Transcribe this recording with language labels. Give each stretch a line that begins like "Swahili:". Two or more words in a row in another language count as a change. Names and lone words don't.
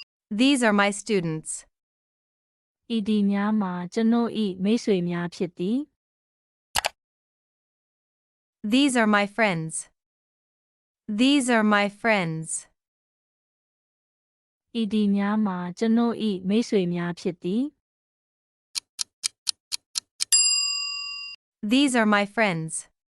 English: These are my students.
Burmese: ဤဒီများမှာကျွန်ုပ်၏မိတ်ဆွေများဖြစ်သည်
English: These are my friends. These are my friends.
Burmese: ဤဒီများမှာကျွန်ုပ်၏မိတ်ဆွေများဖြစ်သည်
English: These are my friends.